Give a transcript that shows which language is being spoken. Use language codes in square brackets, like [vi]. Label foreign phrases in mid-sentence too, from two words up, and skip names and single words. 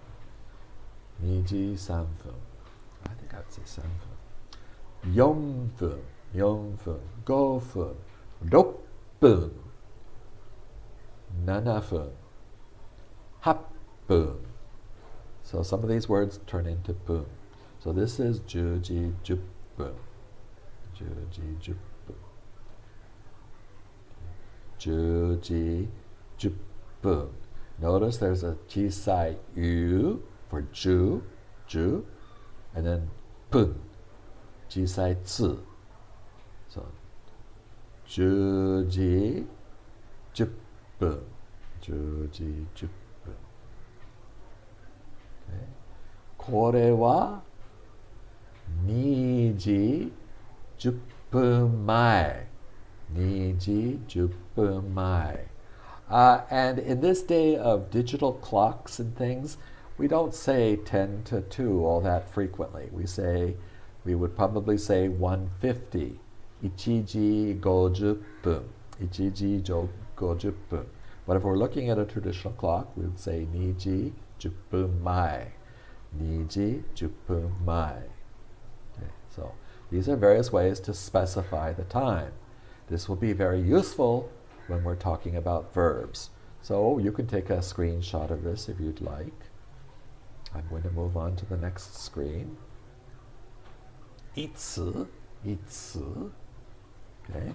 [ja] 2時3分. [en] I think I'd say 3分. [ja] 4分, 4分, 5分, 6分, 7分, 8分. [en] So some of these words turn into 分. So this is [ja] 10時10分. 10時10分. 10時10分. [en] Notice there's a [ja] 小さい う [en] for ju, and then 分. [ja] 小さい つ. So 10時10分. 10時10分. Okay. これは2時10分前. 2時10分前. [en] And in this day of digital clocks and things, we don't say 10 to 2 all that frequently. We would probably say 1:50. [ja] 1時50分. 1時50分. [en] But if we're looking at a traditional clock, we would say [ja] 2時10分前. 2時10分前. [en] Okay, so these are various ways to specify the time. This will be very useful when we're talking about verbs. So you can take a screenshot of this if you'd like. I'm going to move on to the next screen. [ja] Itsu. Okay.